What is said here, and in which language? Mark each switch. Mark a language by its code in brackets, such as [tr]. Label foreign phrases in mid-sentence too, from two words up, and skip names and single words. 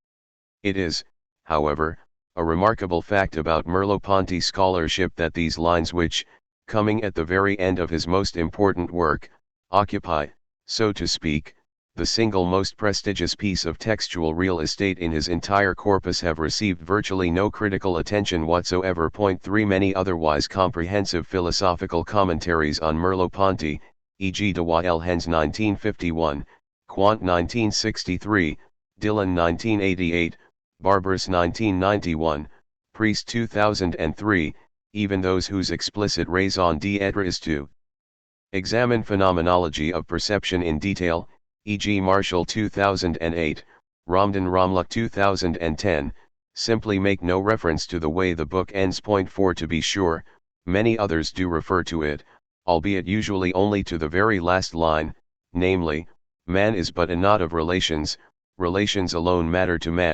[en] It is, however, a remarkable fact about Merleau-Ponty scholarship that these lines which, coming at the very end of his most important work, occupy, so to speak, the single most prestigious piece of textual real estate in his entire corpus, have received virtually no critical attention whatsoever. Point 3. Many otherwise comprehensive philosophical commentaries on Merleau-Ponty, e.g. de Waelhens 1951, Quant 1963, Dillon 1988, Barbaras 1991, Priest 2003, even those whose explicit [fr] raison d'être [en] is to examine phenomenology of perception in detail, e.g. Marshall 2008, Ramdan Ramluck 2010, simply make no reference to the way the book ends. Point 4. To be sure, many others do refer to it, albeit usually only to the very last line, namely, man is but a knot of relations, relations alone matter to man.